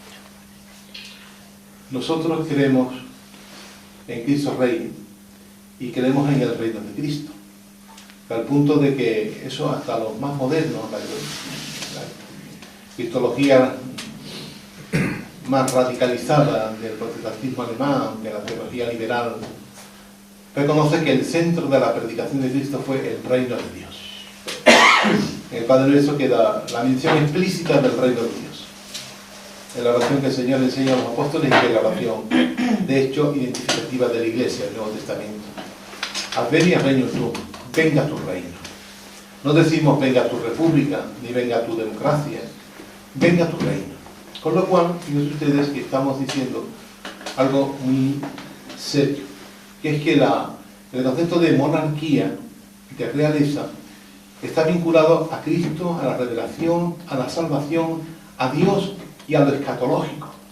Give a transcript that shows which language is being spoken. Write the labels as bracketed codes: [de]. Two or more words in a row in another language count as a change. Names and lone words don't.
[es] Nosotros creemos en Cristo Rey y creemos en el reino de Cristo, al punto de que eso hasta los más modernos, la cristología más radicalizada del protestantismo alemán, de la teología liberal, reconoce que el centro de la predicación de Cristo fue el reino de Dios. En el Padre Nuestro queda la mención explícita del reino de Dios. En la oración que el Señor enseña a los apóstoles y que la oración, de hecho, identificativa de la Iglesia del Nuevo Testamento. [la] Advenia regnum tuum, [es] venga tu reino. No decimos venga tu república, ni venga tu democracia, venga tu reino. Con lo cual, fíjense ustedes que estamos diciendo algo muy serio, que es que el concepto de monarquía y de realeza está vinculado a Cristo, a la revelación, a la salvación, a Dios y a lo escatológico.